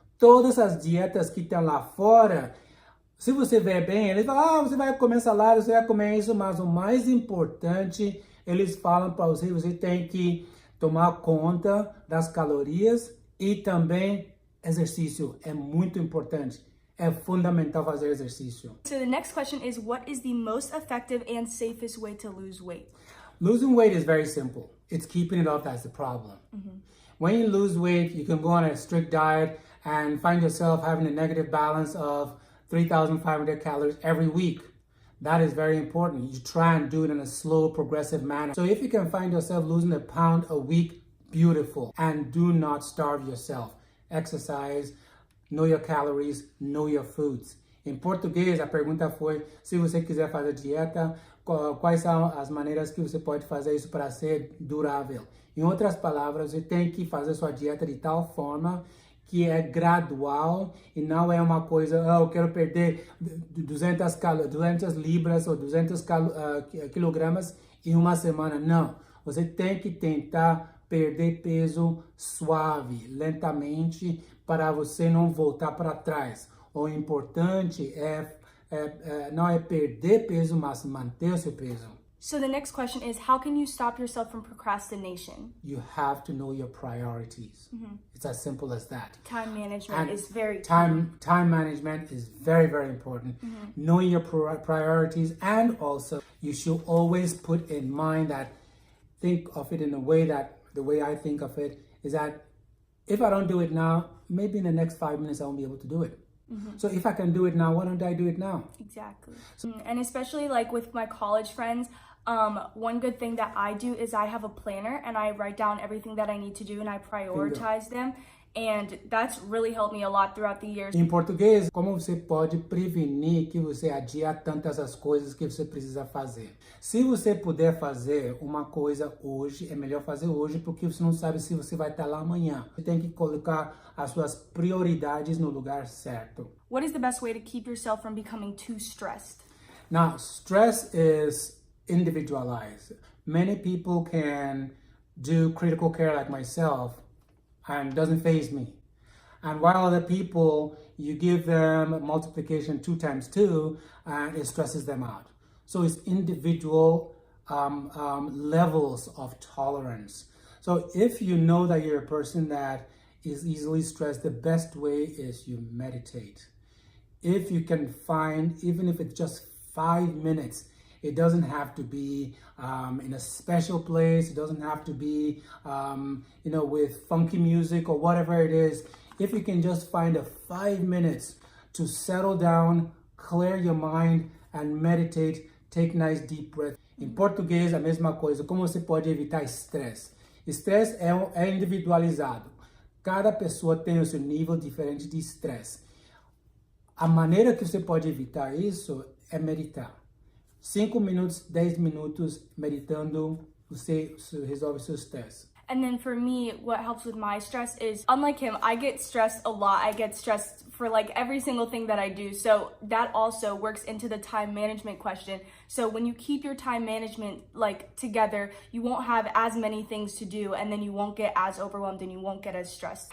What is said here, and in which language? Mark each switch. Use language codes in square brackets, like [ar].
[pt] Todas as dietas que estão lá fora, se você vê bem, eles falam, você vai comer salada, você vai comer isso, mas o mais importante, eles falam para você, você tem que tomar conta das calorias e também exercício. É muito importante. É fundamental fazer exercício. [en] So the next question is, what is the most effective and safest way to lose weight? Losing weight is very simple. It's keeping it off that's the problem. When you lose weight, you can go on a strict diet and find yourself having a negative balance of 3,500 calories every week. That is very important. You try and do it in a slow, progressive manner. So if you can find yourself losing a pound a week, beautiful. And do not starve yourself. Exercise, know your calories, know your foods. [pt] Em português, a pergunta foi, se você quiser fazer dieta, quais são as maneiras que você pode fazer isso para ser durável. Em outras palavras, você tem que fazer sua dieta de tal forma que é gradual e não é uma coisa, eu quero perder 200 libras ou 200 quilogramas em uma semana. Não, você tem que tentar perder peso suave, lentamente, para você não voltar para trás. O importante não é perder peso, mas manter o seu peso. [en] So the next question is, how can you stop yourself from procrastination? You have to know your priorities. It's as simple as that. Time management is very time management is very, very important. Knowing your priorities, and also you should always put in mind that, think of it in a way that the way I think of it is that if I don't do it now, maybe in the next 5 minutes I won't be able to do it. So if I can do it now, why don't I do it now? Exactly. And especially like with my college friends, one good thing that I do is I have a planner and I write down everything that I need to do and I prioritize them. And that's really helped me a lot throughout the years. [pt] Em português, como você pode prevenir que você adia tantas as coisas que você precisa fazer? Se você puder fazer uma coisa hoje, é melhor fazer hoje, porque você não sabe se você vai estar lá amanhã. Você tem que colocar as suas prioridades no lugar certo. [en] What is the best way to keep yourself from becoming too stressed? Now, stress is individualized. Many people can do critical care like myself and doesn't faze me. And while other people, you give them multiplication 2 times 2 and it stresses them out. So it's individual levels of tolerance. So if you know that you're a person that is easily stressed, the best way is you meditate. If you can find, even if it's just 5 minutes, it doesn't have to be in a special place. It doesn't have to be, with funky music or whatever it is. If you can just find 5 minutes to settle down, clear your mind, and meditate, take nice deep breath. [pt] Em português, a mesma coisa. Como você pode evitar estresse? Estresse é individualizado. Cada pessoa tem o seu nível diferente de estresse. A maneira que você pode evitar isso é meditar. 5 minutos, 10 minutos meditando, você resolve seu estresse. [en] And then for me, what helps with my stress is, unlike him, I get stressed a lot. I get stressed for like every single thing that I do. So that also works into the time management question. So when you keep your time management like together, you won't have as many things to do and then you won't get as overwhelmed and you won't get as stressed.